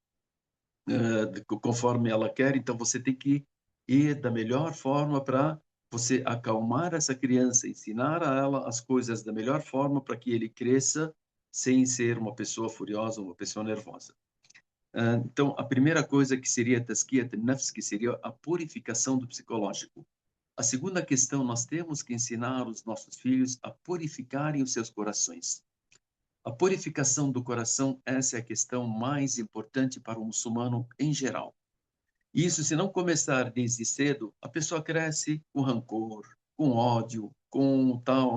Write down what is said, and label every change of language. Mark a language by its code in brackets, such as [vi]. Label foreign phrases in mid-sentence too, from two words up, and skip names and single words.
[pt] conforme ela quer, então você tem que ir da melhor forma para você acalmar essa criança, ensinar a ela as coisas da melhor forma para que ele cresça sem ser uma pessoa furiosa, uma pessoa nervosa. Então, a primeira coisa que seria [ar] تزكية النفس, [pt] que seria a purificação do psicológico. A segunda questão, nós temos que ensinar os nossos filhos a purificarem os seus corações. A purificação do coração, essa é a questão mais importante para o muçulmano em geral. E isso, se não começar desde cedo, a pessoa cresce com rancor, com ódio, com tal.